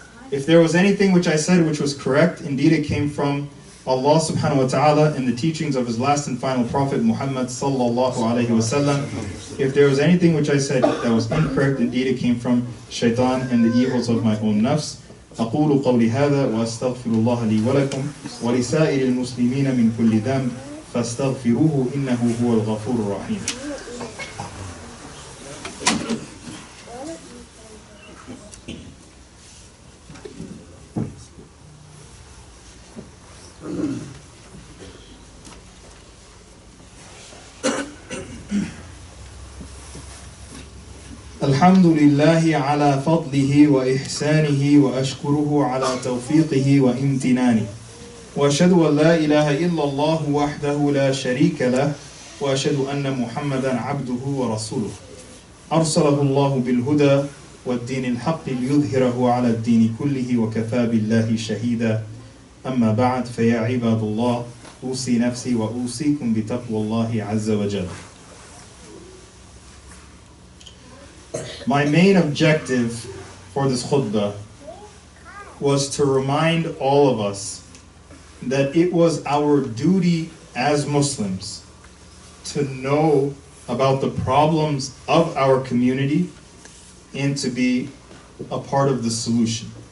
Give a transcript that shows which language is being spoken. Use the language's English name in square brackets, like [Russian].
[English] If there was anything which I said which was correct, indeed it came from Allah subhanahu wa ta'ala in the teachings of His last and final Prophet Muhammad sallallahu alayhi wa sallam. If there was anything which I said that was incorrect, indeed it came from shaitan and the evils of my own nafs. [Arabic] أقول قولي هذا وأستغفر الله لي ولكم ولسائر المسلمين من كل ذنب فاستغفروه إنه هو الغفور الرحيم. الحمد لله على فضله وإحسانه وأشكره على توفيقه وامتنانه وأشهد أن لا إله إلا الله وحده لا شريك له وأشهد أن محمدا عبده ورسوله أرسله الله بالهدى والدين الحق ليظهره على الدين كله وكفى بالله شهيدا أما بعد فيا عباد الله أوصي نفسي وأوصيكم بتقوى الله عز وجل. [English] My main objective for this khutbah was to remind all of us that it was our duty as Muslims to know about the problems of our community and to be a part of the solution.